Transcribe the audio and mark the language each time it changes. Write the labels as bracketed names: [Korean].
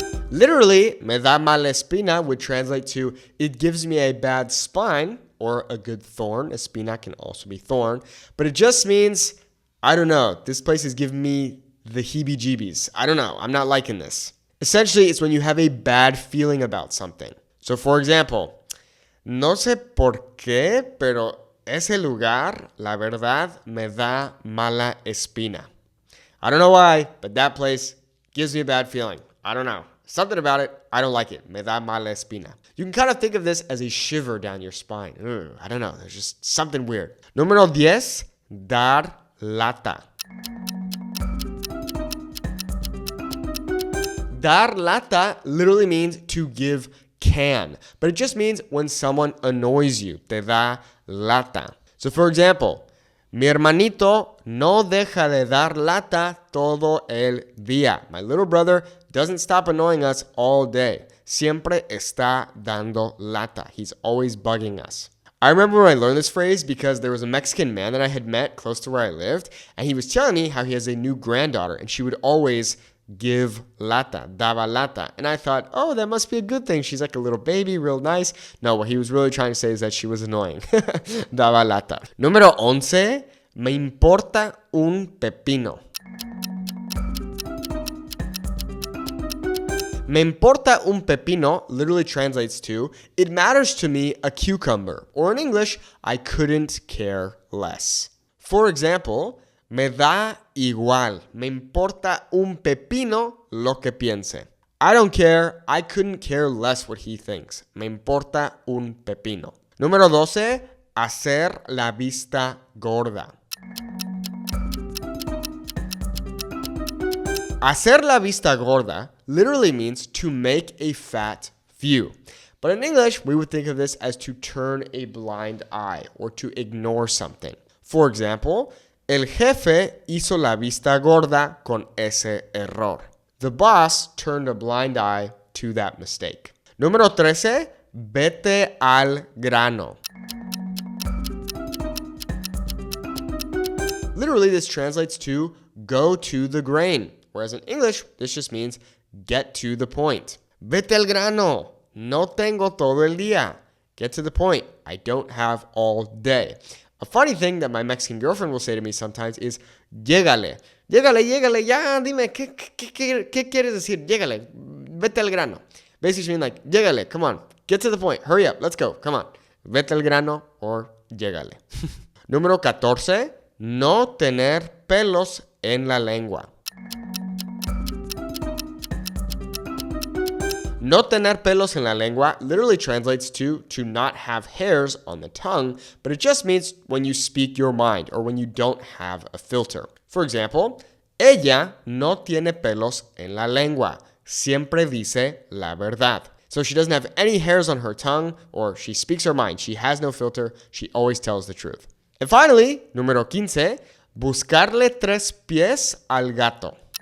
[English] Literally, me da mala espina would translate to it gives me a bad spine or a good thorn. Espina can also be thorn, but it just means, I don't know, this place is giving me the heebie-jeebies. I don't know, I'm not liking this. Essentially, it's when you have a bad feeling about something. So for example, [Spanish] no sé por qué, pero ese lugar, la verdad, me da mala espina. [English] I don't know why, but that place gives me a bad feeling. I don't know. Something about it, I don't like it. [Spanish] Me da mala espina. [English] You can kind of think of this as a shiver down your spine. I don't know. There's just something weird. [Spanish] Número 10, dar lata. [English] Dar lata literally means to give can, but it just means when someone annoys you. [Spanish] Te da lata. [English] So for example, [Spanish] mi hermanito no deja de dar lata todo el día. [English] My little brother doesn't stop annoying us all day. [Spanish] Siempre está dando lata. [English] He's always bugging us. I remember when I learned this phrase because there was a Mexican man that I had met close to where I lived, and he was telling me how he has a new granddaughter, and she would always give lata, daba lata. And I thought, oh, that must be a good thing. She's like a little baby, real nice. No, what he was really trying to say is that she was annoying. [Spanish] Daba lata. Número 11, me importa un pepino. [English] Me importa un pepino literally translates to, it matters to me a cucumber. Or in English, I couldn't care less. For example, [Spanish] me da igual. Me importa un pepino lo que piense. [English] I don't care. I couldn't care less what he thinks. [Spanish] Me importa un pepino. Número 12, hacer la vista gorda. [English] Hacer la vista gorda literally means to make a fat view. But in English, we would think of this as to turn a blind eye or to ignore something. For example, [Spanish] el jefe hizo la vista gorda con ese error. [English] The boss turned a blind eye to that mistake. [Spanish] Número 13, vete al grano. [English] Literally, this translates to go to the grain. Whereas in English, this just means get to the point. [Spanish] Vete al grano. No tengo todo el día. [English] Get to the point. I don't have all day. A funny thing that my Mexican girlfriend will say to me sometimes is, llégale. [Spanish] Llégale, ya, dime, ¿qué quieres decir? Llégale, vete al grano. [English] Basically mean like, llégale, come on, get to the point, hurry up, let's go, come on. [Spanish] Vete al grano or llégale. Número 14, no tener pelos en la lengua. [English] No tener pelos en la lengua literally translates to not have hairs on the tongue, but it just means when you speak your mind or when you don't have a filter. For example, [Spanish] ella no tiene pelos en la lengua. Siempre dice la verdad. [English] So she doesn't have any hairs on her tongue or she speaks her mind. She has no filter. She always tells the truth. And finally, [Spanish] número 15, buscarle tres pies al gato.